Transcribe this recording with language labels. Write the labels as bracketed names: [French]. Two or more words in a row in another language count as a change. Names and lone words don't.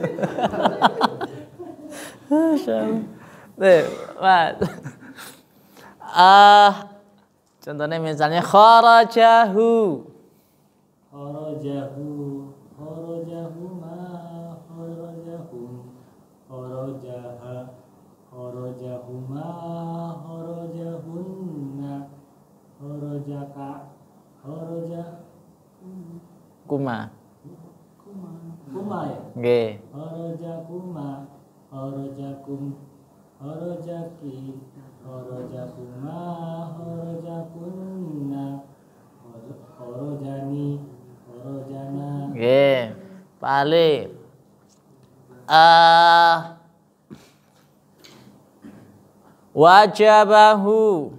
[Indonesian] Contohnya misalnya kharajahu. [Arabic] خرجه، خرجهما، خرجهم، خرجها، خرجهما، خرجهن، خرجك, Kuma. kuma ya? [Javanese] Nggih. [Arabic] خرجكما، خرجكم، خرجك، خرجكما، خرجكن، خرجني، خرجنا. [Javanese] Nggih. Pali. Wajabahu.